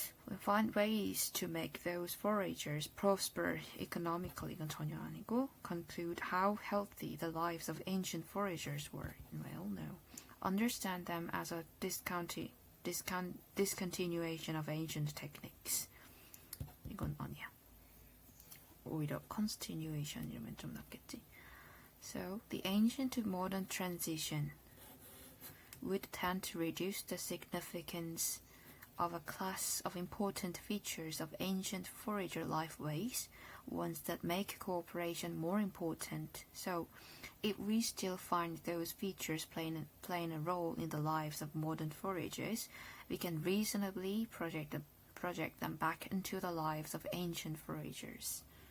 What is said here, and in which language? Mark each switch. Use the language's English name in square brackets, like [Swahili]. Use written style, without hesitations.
[English] We find ways to make those foragers prosper economically. [Korean] 이건 전혀 아니고. [English] Conclude how healthy the lives of ancient foragers were. Well, no. Understand them as a discontinuation of ancient techniques. [Korean] 이건 아니야. 오히려 continuation이면 좀 낫겠지. [English] So, the ancient to modern transition would tend to reduce the significance of a class of important features of ancient forager lifeways, ones that make cooperation more important. So, if we still find those features playing a role in the lives of modern foragers, we can reasonably project them back into the lives of ancient foragers.